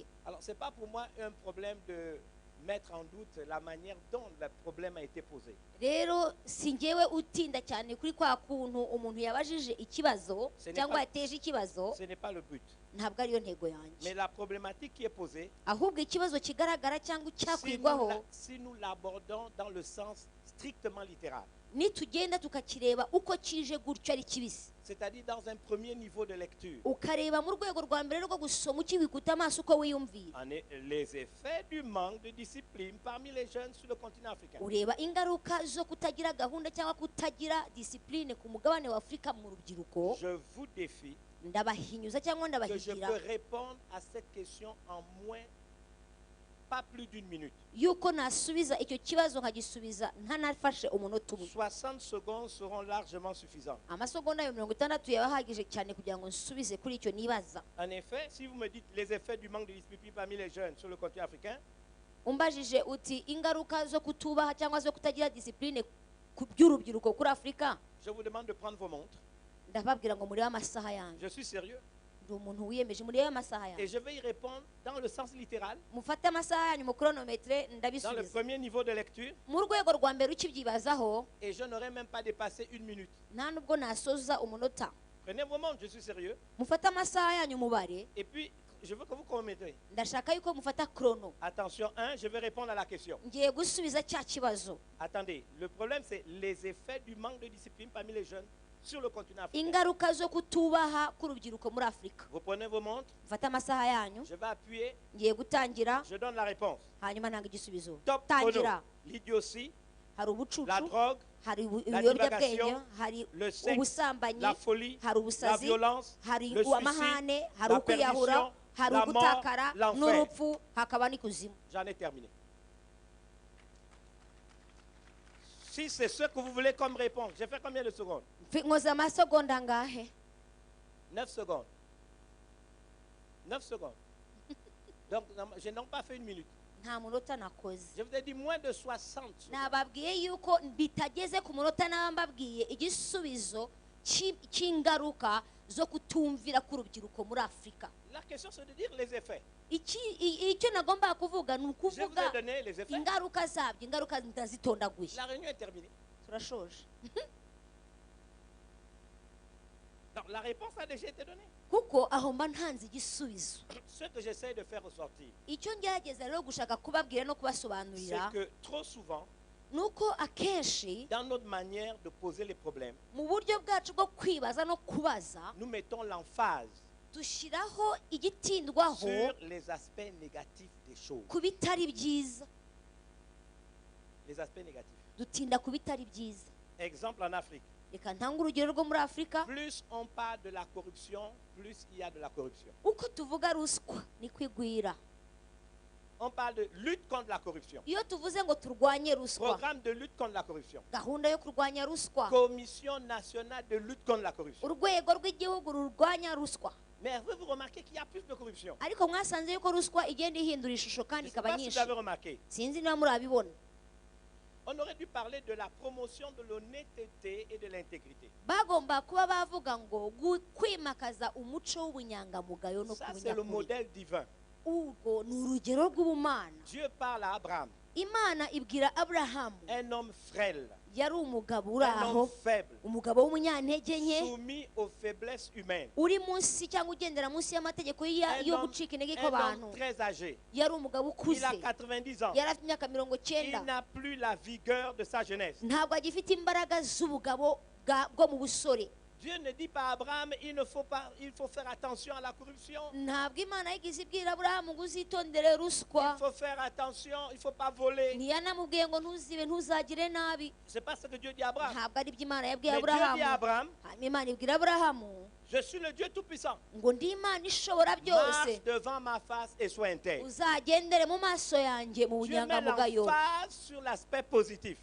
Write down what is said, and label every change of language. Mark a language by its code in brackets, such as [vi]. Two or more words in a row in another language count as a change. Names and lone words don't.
[fr] Alors, ce n'est pas pour moi un problème de mettre en doute la manière dont le problème a été posé. [rw] Rero si njyewe utinda cyane kuri kwa kuntu umuntu yabajije ikibazo [fr] Ce n'est [rw] cyangwa [fr] pas- [rw] yateje ikibazo, [fr] Ce n'est pas le but. [rw] ntabwo ariyo ntego yanjye. [fr] Mais la problématique qui est posée, [rw] Ahubwo ikibazo kigaragara cyangwa [fr] si [rw] cyakwigwaho, [fr] nous l'abordons dans le sens strictement littéral, [rw] nitugenda tukakireba uko kije gutyo ari kibisi, [fr] c'est-à-dire dans un premier niveau de lecture, [rw] ukareba mu rwego rwa mbere rwo gusoma ukibikuta amaso uko wiyumvira, [fr] les effets du manque de discipline parmi les jeunes sur le continent africain. [rw] ureba ingaruka zo kutagira gahunda cyangwa kutagira disipurine ku mugabane wa Afurika mu rubyiruko. [fr] Je vous défie [rw] Ndabahinyuza cyangwa [fr] que je [rw] ndabahigira [fr] peux répondre à cette question en pas plus d'une minute. [rw] yuko nasubiza icyo kibazo nkagisubiza ntanafashe umunota umwe. [fr] 60 secondes seront largement suffisantes. [rw] Amasegonda yo 60 yaba ahagije cyane kugira ngo nsubize kuri icyo nibaza. [fr] En effet, si vous me dites les effets du manque de discipline parmi les jeunes sur le continent africain, [rw] Umbajije uti ingaruka zo kutubaha cyangwa zo kutagira disipurine ku by'urubyiruko kuri Afurika, [fr] je vous demande de prendre vos montres. [rw] ndababwira ngo murebe amasaha yanjye. [fr] Je suis sérieux. [rw] Ndi umuntu wiyemeje, murebe amasaha [fr] Et [rw] yanjye. [fr] je vais y répondre dans le sens littéral, [rw] Mufate amasaha yanyu mu chronometre [fr] dans le [rw] ndabisubiza. [fr] premier niveau de lecture, [rw] Mu rwego rwa mbere ukibyibazaho, [fr] et je n'aurai même pas dépassé une minute. [rw] nta nubwo nasoza umunota. [fr] Prenez vos montres, je suis sérieux. [rw] Mufate amasaha yanyu mubare, [fr] Et puis, je veux que vous chronométrez. [rw] ndashaka yuko mufata chrono. [fr] Attention, je vais répondre à la question. [rw] Ngiye gusubiza cya kibazo. [fr] Attendez, le problème c'est les effets du manque de discipline parmi les jeunes sur le continent africain. [rw] Ingaruka zo kutubaha k'urubyiruko muri Afurika. [fr] Vous prenez vos montres, [rw] Mufate amasaha yanyu, [fr] je vais appuyer, [rw] ngiye gutangira, [fr] je donne la réponse. [rw] hanyuma ntanga igisubizo. [fr] Top [rw] Tangira. [fr] chrono. L'idiotie, [rw] Hari ubucucu, [fr] la drogue, [rw] hari [fr] la [rw] ibiyobyabwenge, [fr] divagation, [rw] hari [fr] le sexe, [rw] ubusambanyi, [fr] la folie, [rw] hari [fr] la [rw] ubusazi, [fr] violence, [rw] hari [fr] le [rw] amahane, [fr] suicide, [rw] hari [fr] la [rw] ukwiyahura, [fr] perdition, [rw] hari [fr] la mort, [rw] ugutakara [fr] l'enfer. [rw] n'urupfu hakaba n'ikuzimu. [fr] J'en ai terminé. Si c'est ce que vous voulez comme réponse, j'ai fait combien de secondes? [rw] Nkoze amasegonda angahe? [fr] 9 secondes. 9 secondes. Donc, je n'ai pas fait une minute. [rw] Nta munota nakoze. [fr] Je vous ai dit moins de 60 secondes. [rw] Nababwiye yuko bitageze ku munota nabambabwiye igisubizo cy'ingaruka zo kutumvira k'urubyiruko muri Afurika. [fr] La question c'est de dire les effets. [rw] Icyo nagomba kuvuga ni [fr] Je vous [rw] ukuvuga [fr] ai donné les effets. [rw] ingaruka zabyo, ingaruka ndazitondaguye. [fr] La réunion est terminée. [rw] Turashoje. [fr] Donc, la réponse a déjà été donnée. [rw] Kuko aho mba ntanze igisubizo. [fr] Ce que j'essaie de faire ressortir, [rw] Icyo ngerageza rero gushaka kubabwira no [fr] c'est [rw] kubasobanurira [fr] que trop souvent, [rw] nuko akenshi [fr] dans notre manière de poser les problèmes, [rw] mu buryo bwacu bwo kwibaza no kubaza [fr] nous mettons l'emphase [rw] dushyiraho igitindwaho [fr] sur les aspects négatifs des choses. [rw] ku bitari byiza. [fr] Les aspects négatifs. [rw] Dutinda ku bitari byiza. [fr] Exemple en Afrique. [rw] Reka ntange urugero rwo muri Afurika. [fr] Plus on parle de la corruption, plus il y a de la corruption. [rw] Uko tuvuga ruswa ni kwigwira. [fr] On parle de lutte contre la corruption. [rw] Iyo tuvuze ngo turwanye ruswa, [fr] Programme de lutte contre la corruption. [rw] gahunda yo kurwanya ruswa, [fr] Commission nationale de lutte contre la corruption. [rw] urwego rw'igihugu rurwanya ruswa. [fr] Mais vous remarquez qu'il y a plus de corruption. [rw] Ariko mwasanze yuko ruswa igenda ihindura ishusho [fr] Je [rw] kandi [fr] ne sais [rw] ikaba [fr] pas si [rw] nyinshi. [fr] vous avez remarqué. [rw] Sinzi niba murabibona. [fr] On aurait dû parler de la promotion de l'honnêteté et de l'intégrité. [rw] Bagomba kuba bavuga ngo kwimakaza umuco w'ubunyangamugayo no [fr] Ça, c'est le [rw] kubunyakuri. [fr] modèle divin. [rw] Urwo ni urugero rw'ubumana. [fr] Dieu parle à Abraham, [rw] Imana ibwira Aburahamu, [fr] un homme frêle, [rw] yari umugabo uri [fr] un [rw] aho, [fr] homme faible, [rw] umugabo w'umunyantege nke, [fr] soumis aux faiblesses humaines. [rw] uri munsi cyangwa ugendera munsi y'amategeko yo gucika intege [fr] Un [rw] kw'abantu. [fr] homme très âgé. [rw] Yari umugabo [fr] Il [rw] ukuze, [fr] a 90 ans. [rw] yari afite imyaka 90. [fr] Il n'a plus la vigueur de sa jeunesse. [rw] Ntabwo agifite imbaraga z'ubugabo bwo mu busore. [fr] Dieu ne dit pas à Abraham, il faut faire attention à la corruption. [rw] Ntabwo Imana yigeze ibwira Aburahamu ngo uzitondere ruswa. [fr] Il faut faire attention, il ne faut pas voler. [rw] Ntiyanamubwiye ngo ntuzibe ntuzagire nabi. [fr] Ce n'est pas ce que Dieu dit à Abraham. [rw] Ntabwo ari byo Imana yabwiye [fr] Mais Dieu dit à [rw] Aburahamu. [fr] Abraham, [rw] Hanyuma Imana ibwira Aburahamu [fr] je suis le Dieu Tout-Puissant. [rw] ngo ndi Imana ishobora byose, [fr] Marche devant ma face et sois intègre. [rw] uzagendere mu maso yanjye mu [fr] Dieu met [rw] bunyangamugayo. [fr] l'emphase sur l'aspect positif.